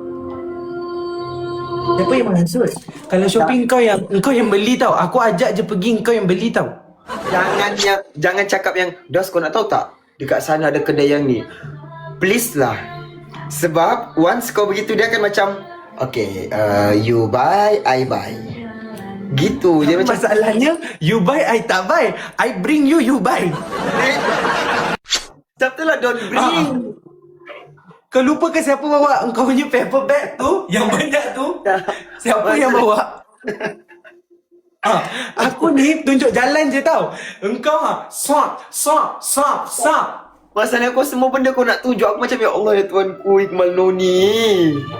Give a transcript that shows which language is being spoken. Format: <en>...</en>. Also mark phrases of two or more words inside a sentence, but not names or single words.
<ms>Siapa yang menghasut? Kalau shopping kau yang beli tau. Aku ajak je pergi, kau yang beli tau. Jangan cakap yang, "Dos, kau nak tahu tak? Dekat sana ada kedai yang ni." Please lah. Sebab once kau begitu dia akan macam,</ms> <en>"Okay, you buy, I buy."</en> <ms>Gitu dia macam. Masalahnya,</ms> <en>you buy, I tak buy. I bring you, you buy.</en> <ms>Sabtu lah,</ms> <en>don't bring.</en> <ms>Kau lupa ke siapa bawa engkau punya</ms> <en>paper bag</en> <ms>tu? Yang banyak tu? Siapa yang bawa? Aku ni tunjuk jalan je tau. Engkau swap. Masalahnya kau semua benda kau nak tunjuk. Aku macam,</ms> <ar>ya Allah</ar> <ms>ya Tuanku, Iqmal Noni.</ms>